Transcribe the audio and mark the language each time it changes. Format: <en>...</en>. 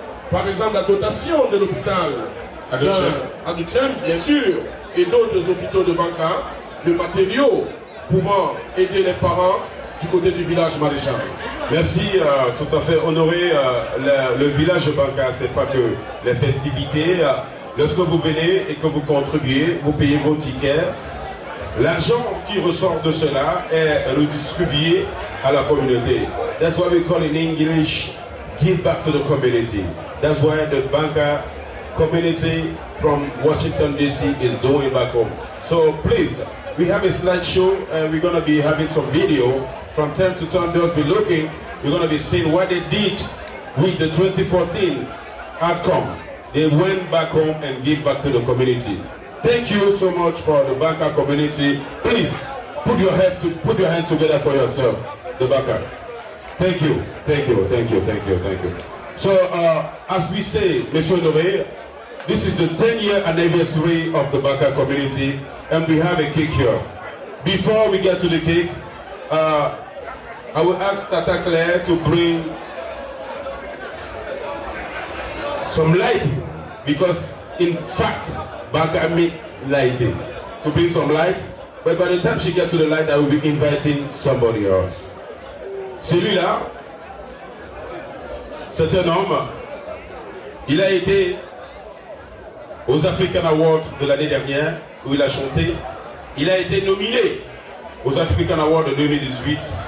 <fr>Par exemple, la dotation de l'hôpital à Duchem, bien sûr, et d'autres hôpitaux de Banca, de matériaux pouvant aider les parents du côté du village maréchal. Merci, tout à fait. Honorer le village de Banca, c'est pas que les festivités. Lorsque vous venez et que vous contribuez, vous payez vos tickets. L'argent qui ressort de cela est redistribué à la communauté.</fr> <en>That's why we call in English, give back to the community. That's why the Banca community from Washington DC is doing back home. So please, we have a slideshow and we're going to be having some video from time to time, those be looking, you're going to be seeing what they did with the 2014 outcome. They went back home and give back to the community. Thank you so much for the Baka community. Please put your hand together for yourself, the Baka. Thank you, thank you, thank you, thank you, thank you. So, as we say, Monsieur Nové, this is the 10-year anniversary of the Baka community, and we have a cake here. Before we get to the cake, I will ask Tata Claire to bring some lighting, because in fact, Baka make lighting. To bring some light, but by the time she gets to the light, I will be inviting somebody else.</en> <fr>Celui-là, c'est un homme, il a été aux African Awards de l'année dernière, où il a chanté. Il a été nominé aux African Awards de 2018.</fr>